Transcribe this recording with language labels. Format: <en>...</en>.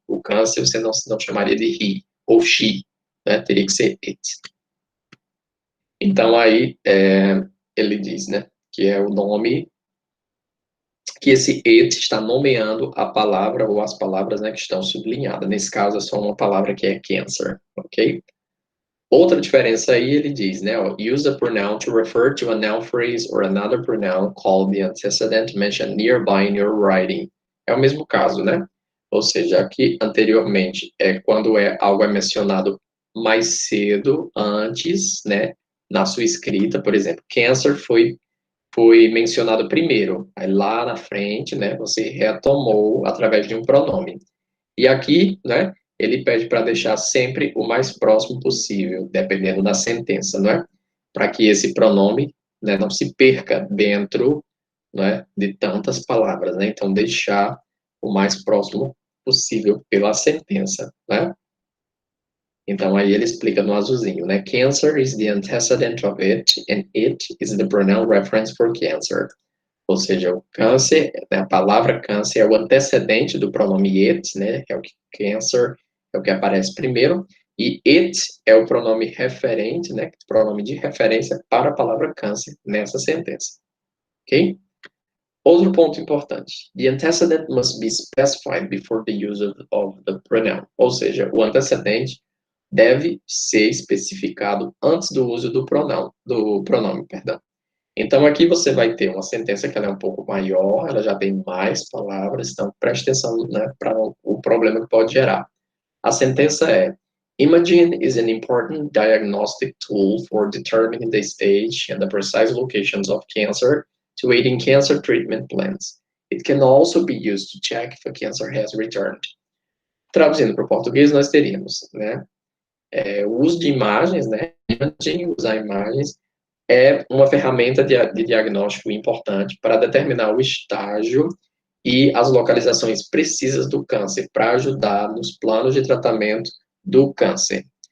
<pt>O câncer você não chamaria de he ou she, né? Teria que ser it. Então aí ele diz, né, que é o nome que esse it está nomeando a palavra ou as palavras, né, que estão sublinhadas. Nesse caso, é só uma palavra que é cancer, ok? Outra diferença aí, ele diz, né, ó,</pt> <en>use the pronoun to refer to a noun phrase or another pronoun called the antecedent mentioned nearby in your writing.</en> <pt>É o mesmo caso, né? Ou seja, aqui anteriormente é quando algo é mencionado mais cedo, antes, né, na sua escrita, por exemplo, cancer foi mencionado primeiro. Aí lá na frente, né, você retomou através de um pronome. E aqui, né, ele pede para deixar sempre o mais próximo possível, dependendo da sentença, não é? Para que esse pronome, né, não se perca dentro, né, de tantas palavras, né? Então deixar o mais próximo possível pela sentença, né? Então, aí ele explica no azulzinho, né?</pt> <en>Cancer is the antecedent of it, and it is the pronoun reference for cancer.</en> <pt>Ou seja, o câncer, né, a palavra câncer é o antecedente do pronome it, né? É o que cancer é o que aparece primeiro, e it é o pronome referente, né? Pronome de referência para a palavra câncer nessa sentença. Ok? Outro ponto importante.</pt> <en>The antecedent must be specified before the use of the pronoun.</en> <pt>Ou seja, o antecedente deve ser especificado antes do uso do pronome, perdão. Então, aqui você vai ter uma sentença que ela é um pouco maior, ela já tem mais palavras, então preste atenção, né, para o problema que pode gerar. A sentença é:</pt> <en>Imaging is an important diagnostic tool for determining the stage and the precise locations of cancer to aid in cancer treatment plans. It can also be used to check if a cancer has returned.</en> <pt>Traduzindo para o português, nós teríamos, né, o uso de imagens, né, imaging, usar imagens, é uma ferramenta de diagnóstico importante para determinar o estágio e as localizações precisas do câncer, para ajudar nos planos de tratamento do câncer.</pt>